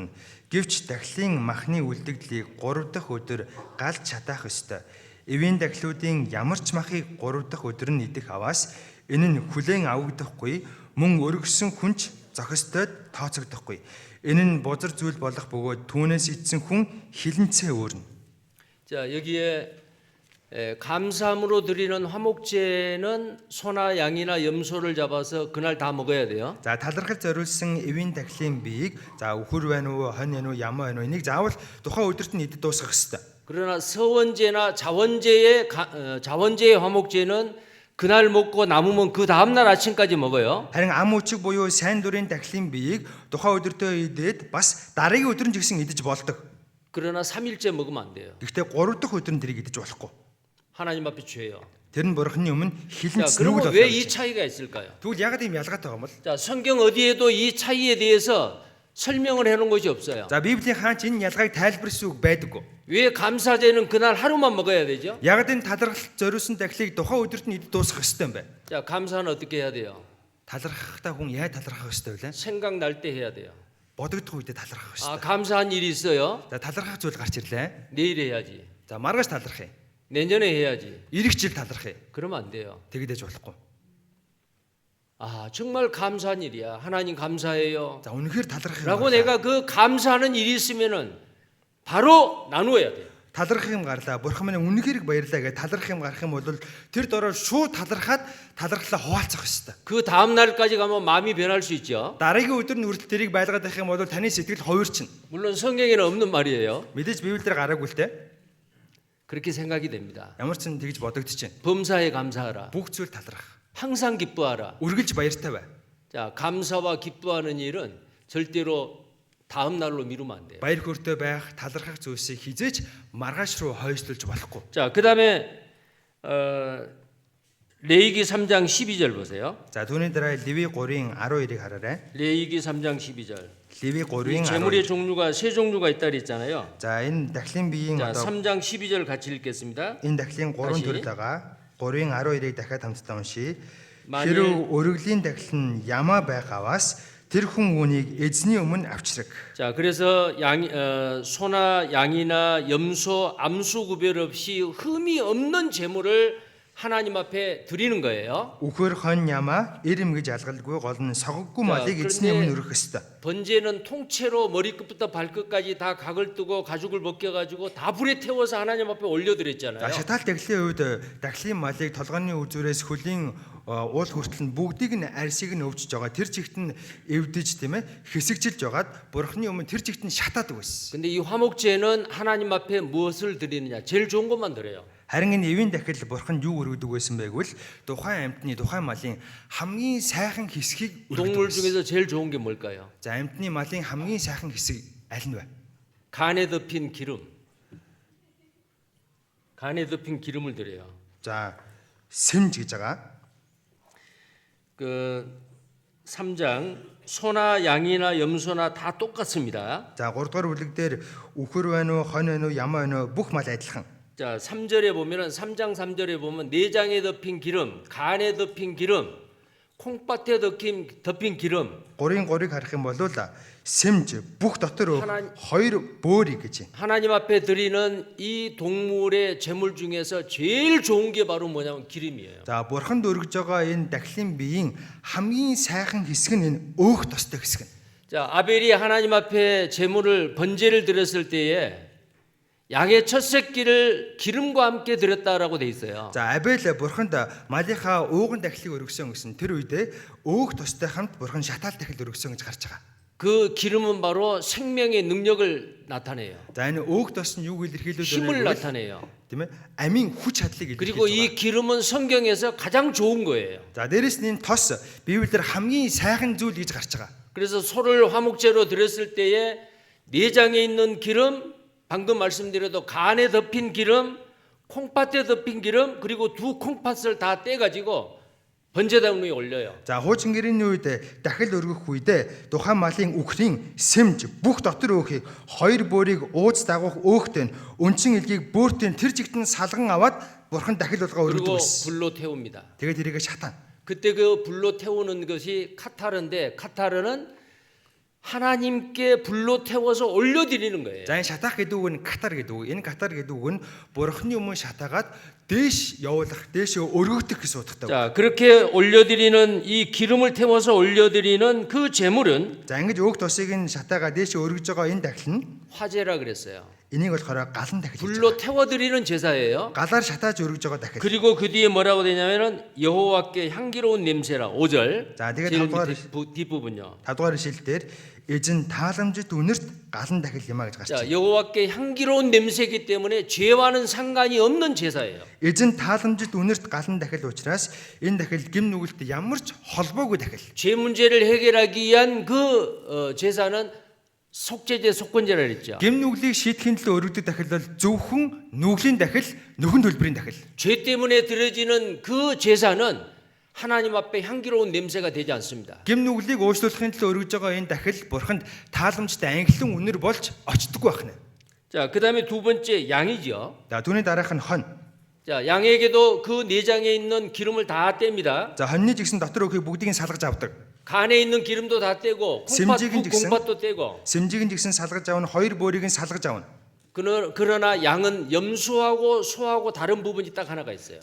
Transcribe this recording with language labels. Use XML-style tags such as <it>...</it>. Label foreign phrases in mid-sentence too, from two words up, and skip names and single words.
<mn>Гэвч дахлын махны үлдэгдлийг 3 дахь өдөр галж чадах ёстой. Эвийн дахлуудын ямар ч махыг 3 дахь өдөр нь идэх аваас энэ нь хүлээн авагдахгүй, мөн өргөсөн хүнч зохистойд тооцогдохгүй. Энэ нь бузар зүйл болох бөгөөд түүнээс идсэн хүн хилэнцээ өөрнө.</mn> <ko>자, 여기에 감사함으로 드리는 화목제는 소나 양이나 염소를 잡아서 그날 다 먹어야 돼요.</ko> <mn>За талархал зориулсан эвийн дахлын биеийг за үхэр байна уу, хонь байна уу, ямаа байна уу энийг заавал тухайн өдөрт нь идэж дуусгах ёстой.</mn> <ko>그러나 서원제나 자원제의 화목제는 그날 먹고 남으면 그 다음 날 아침까지 먹어요.</ko> <mn>Харин ам үчиг буюу сайн дурын дахлын биеийг тухайн өдөртөө идээд бас дараагийн өдөр нь ч гэсэн идэж болдог.</mn> <ko>그러나 3일째 먹으면 안 돼요.</ko> <mn>Гэхдээ 3 дахь өдөр нь тэрийг идэж болохгүй.</mn> <ko>하나님 앞에 죄요.</ko> <mn>Тэр нь бурхны өмнө хилэн</mn> <ko>자,</ko> <mn>цэнүүл</mn> <ko>그러면</ko> <mn>болох.</mn> <ko>왜 이 차이가 있을까요?</ko> <mn>Тэгвэл ягаад ийм ялгаатай байгаа юм бол?</mn> <ko>자, 성경 어디에도 이 차이에 대해서 설명을 해놓은 것이 없어요.</ko> <mn>За Библийн хаанч энэ ялгааг тайлбарсан үг байдаггүй.</mn> <ko>왜 감사제는 그날 하루만 먹어야 되죠?</ko> <mn>Ягаад энэ талархал зориулсан дахлыг тухайн өдөрт нь идэж дуусгах ёстой юм бэ?</mn> <ko>자, 감사는 어떻게 해야 돼요?</ko> <mn>Талархахтаа хүн яаж талархах ёстой вэ?</mn> <ko>생각날 때 해야 돼요.</ko> <mn>Бодогдох үедээ талархах</mn> <ko>아,</ko> <mn>ёстой.</mn> <ko>감사한 일이 있어요.</ko> <mn>За талархах зүйл гарч ирлээ.</mn> <ko>내일 해야지.</ko> <mn>За маргааш талархъя.</mn> <ko>내년에 해야지.</ko> <mn>Ирэх жил талархъя.</mn> <ko>그러면 안 돼요.</ko> <mn>Тэгдэж болохгүй.</mn> <ko>아, 정말 감사한 일이야. 하나님 감사해요.</ko> <mn>За үнэхээр талархах юм.</mn> <ko>라고 내가 그 감사하는 일이 있으면은 바로 나누어야 돼요.</ko> <mn>Талархах юм гарлаа. Бурхан минь үнэхээр баярлаа гэж талархах юм гарах юм бол тэр дороо шууд талархаад талархлаа хуваалцах ёстой.</mn> <ko>그 다음 날까지 가면 마음이 변할 수 있죠.</ko> <mn>Дараагийн өдөр нь хүртэл тэрийг байлгаад байх юм бол таны сэтгэл хувирчна.</mn> <ko>물론 성경에는 없는 말이에요.</ko> <mn>Мэдээж Библиэр гараагүй л те.</mn> <ko>그렇게 생각이 됩니다.</ko> <mn>Ямар ч юм тэгж бодогдож байна.</mn> <ko>범사에 감사하라.</ko> <mn>Бүх зүйл талархах.</mn> <ko>항상 기뻐하라.</ko> <mn>Үргэлж баяртай бай.</mn> <ko>자, 감사와 기뻐하는 일은 절대로 다음 날로 미루면 안 돼요.</ko> <mn>Баяр хөөртэй байх, талархах зүйлсийг хизээч маргааш руу хойшлуулж болохгүй.</mn> <ko>자, 그다음에 레위기 3장 12절 보세요.</ko> <mn>За түүний дараа Леви 3-ын 12-ыг хараарай.</mn> <ko>레위기 3장 12절.</ko> <mn>Леви 3-ын</mn> <ko>재물의</ko> <mn>12.</mn> <ko>종류가 세 종류가 있다 그랬잖아요.</ko> <mn>За энэ дахлын биеийн</mn> <ko>자,</ko> <mn>одоо</mn> <ko>3장 12절 같이 읽겠습니다.</ko> <mn>энэ дахлын 3</mn> <ko>다시.</ko> <mn>төрөл байгаа. 3-ын 12-ыг дахиад хамтдаа уншийе.</mn> <ko>만일-</ko> <mn>Хэрв өргөлийн дахил нь ямаа байгаваас тэр хүн үүнийг эзний өмнө авчраг.</mn> <ko>자, 그래서 소나 양이나 염소, 암수 구별 없이 흠이 없는 재물을 하나님 앞에 드리는 거예요.</ko> <mn>Үхэр хон ямаа эрэм гэж алгалгүй гол нь согоггүй малыг эзний</mn> <ko>그런데-</ko> <mn>өмнө өргөх ёстой.</mn> <ko>번제는 통째로 머리끝부터 발끝까지 다 각을 뜨고 가죽을 벗겨가지고 다 불에 태워서 하나님 앞에 올려드렸잖아요.</ko> <mn>За шатаал дахлын үед дахлын малыг толгойн үзүүрээс хөлийн уул хүртэл нь бүгдийг нь арсыг нь өвчж байгаа. Тэр чигт нь эвдэж тийм ээ хэсэгжилж байгаад бурхны өмнө тэр чигт нь шатаадаг байсан.</mn> <ko>근데 이 화목제는 하나님 앞에 무엇을 드리느냐? 제일 좋은 것만 드려요.</ko> <mn>Харин энэ эвийн дахил бурханд юу өргөдөг байсан байгвал тухайн амьтны тухайн малын хамгийн сайхан хэсгийг</mn> <ko>동물</ko> <mn>өргөдөг.</mn> <ko>중에서 제일 좋은 게 뭘까요?</ko> <mn>За амьтны малын хамгийн сайхан хэсэг аль нь вэ?</mn> <ko>간에 덮인 기름. 간에 덮인 기름을 드려요.</ko> <mn>За сэмж гэж байгаа.</mn> <ko>그 3장 소나 양이나 염소나 다 똑같습니다.</ko> <mn>За 3 дугаар бүлэг дээр үхэр байна уу, хон байна уу, ямаа байна уу бүх мал адилхан.</mn> <ko>자, 3절에 보면은 3장 3절에 보면 내장에 덮인 기름, 간에 덮인 기름, 콩밭에 덮인 기름.</ko> <mn>3-ын 3-ыг харах юм бол сэмж бүх дотор</mn> <ko>하나님-</ko> <mn>хоёр бөөрий гэж.</mn> <ko>하나님 앞에 드리는 이 동물의 제물 중에서 제일 좋은 게 바로 뭐냐면 기름이에요.</ko> <mn>За бурханд өргөж байгаа энэ дахлын биеийн хамгийн сайхан хэсэг нь энэ өөх тостой хэсэг нь.</mn> <ko>자, 아벨이 하나님 앞에 제물을 번제를 드렸을 때에 양의 첫 새끼를 기름과 함께 드렸다라고 돼 있어요.</ko> <mn>За Абель бурханд малынхаа ууган дахлыг өргөсөн гэсэн тэр үедээ өөх тостой хамт бурхан шатаал дахил өргөсөн гэж гарч байгаа.</mn> <ko>그 기름은 바로 생명의 능력을 나타내요.</ko> <mn>За энэ өөх тос нь юуг илэрхийлүүлж</mn> <ko>힘을</ko> <mn>байна вэ?</mn> <ko>나타내요.</ko> <mn>Тийм ээ? Амийн хүч чадлыг</mn> <ko>그리고 이</ko> <mn>илэрхийлж байгаа.</mn> <ko>기름은 성경에서 가장 좋은 거예요.</ko> <mn>За дээрэс нь энэ тос Библиэлд хамгийн сайхан зүйл гэж гарч байгаа.</mn> <ko>그래서 소를 화목제로 드렸을 때에 내장에 있는 기름, 방금 말씀드려도 간에 덮인 기름, 콩팥에 덮인 기름, 그리고 두 콩팥을 다 떼가지고 번제단 위에 올려요.</ko> <mn>За хуучин гэрээний үед дахил өргөх үедээ тухайн малын үхрийн сэмж бүх дотор өөхийг хоёр бөөрийг ууц дагуух өөхтөн өнчин илгийг бөөртөн тэр жигтэн салган аваад бурхан дахил болгоо</mn> <ko>그리고</ko> <mn>өргөдөг байсан.</mn> <ko>불로 태웁니다.</ko> <mn>Тэгээд тэрийг шатаана.</mn> <ko>그때 그 불로 태우는 것이 카타르인데 카타르는 하나님께 불로 태워서 올려드리는 거예요.</ko> <mn>За энэ шатаах гэдэг үг нь катар гэдэг үг. Энэ катар гэдэг үг нь бурханы өмнө шатаагаад дээш явуулах, дээш өргөгдөх гэсэн утгатай.</mn> <ko>자, 그렇게 올려드리는 이 기름을 태워서 올려드리는 그 제물은</ko> <mn>За ингэж өөх тосыг нь шатаагаа дээш өргөж байгаа энэ дахил нь</mn> <ko>화제라 그랬어요.</ko> <mn>энийг болохоор галан дахил гэж</mn> <ko>불로</ko> <mn>байгаа.</mn> <ko>태워드리는 제사예요.</ko> <mn>Галаар шатааж өргөж байгаа дахил.</mn> <ko>그리고 그 뒤에 뭐라고 되냐면은 여호와께 향기로운 냄새라 5절. 자, 네가 제일 다음 밑에 뒷부분요.</ko> <mn>5 дугаар ишлэл дээр эзэн тааламжит үнэрт галан дахил юмаа гэж гарч</mn> <ko>자,</ko> <mn>байна.</mn> <ko>여호와께 향기로운 냄새이기 때문에 죄와는 상관이 없는 제사예요.</ko> <mn>Эзэн тааламжит үнэрт галан дахил учраас энэ дахил гим нүгэлт ямар ч холбоогүй дахил.</mn> <ko>죄 문제를 해결하기 위한 그 제사는 속죄제 속건제라 그랬죠.</ko> <mn>Гим нүглийг шийдэхин төлөө өргөдөг дахил бол зөвхөн нүглийн дахил, нөхөн төлбөрийн дахил.</mn> <ko>죄 때문에 드려지는 그 제사는 하나님 앞에 향기로운 냄새가 되지 않습니다.</ko> <mn>Гим нүглийг уушлуулахын төлөө өргөж байгаа энэ дахил бурханд тааламжтай ангилан үнэр болж очдоггүй байна.</mn> <ko>자, 그다음에 두 번째 양이죠.</ko> <mn>За түүний дараах нь хон.</mn> <ko>자, 양에게도 그 내장에 있는 기름을 다 뗍니다.</ko> <mn>За хоньны жигсэн дотор өөхийг бүгдийг нь салгаж авдаг.</mn> <ko>간에 있는 기름도 다 떼고 샘직인 직선? 콩팥도 떼고.</ko> <mn>Сэмжийг нь жигсэн салгаж авна, хоёр бөөрийг нь салгаж авна.</mn> <ko>그러나 양은 염소하고 소하고 다른 부분이 딱 하나가 있어요.</ko>